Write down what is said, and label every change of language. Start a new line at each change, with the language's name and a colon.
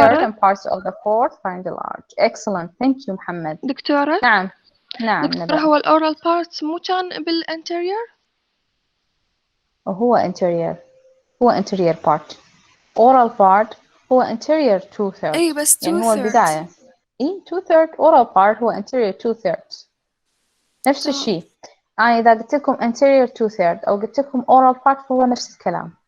English: third and parts of the fourth pharyngeal arch. excellent. thank you محمد.
Arabic: دكتورة. نعم دكتورة هو الأورال بارت مو كان بالانتيريور؟
English: هو anterior part. oral part هو anterior 2/3.
Arabic: أي بس 2/3 يعني هو البداية. 2/3 oral part هو anterior 2/3 نفس الشيء. إذا قلت لكم anterior 2/3 أو قلت لكم oral part فهو نفس الكلام.